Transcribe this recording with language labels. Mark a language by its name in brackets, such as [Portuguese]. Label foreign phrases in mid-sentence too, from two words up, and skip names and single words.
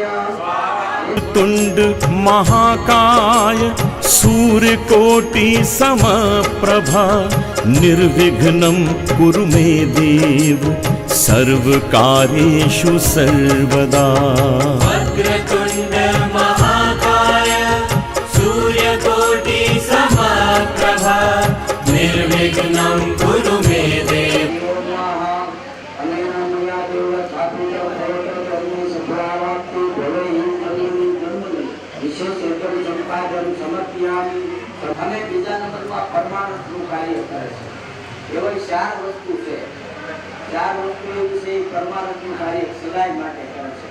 [Sanskrit] तुंड महाकाय सूर्यकोटि समप्रभा निर्विघ्नं कुरु मे देव सर्वकार्येषु सर्वदा। वक्रतुंड महाकाय सूर्यकोटि समप्रभा निर्विघ्नं कुरु मे देव। [Gujarati] અને બીજા નંબરમાં પરમાણુનું કાર્ય કરે છે। એવી 4 વસ્તુ છે, 4 વસ્તુ એવી છે પરમાણુનું કાર્ય સદાય માટે કરે છે।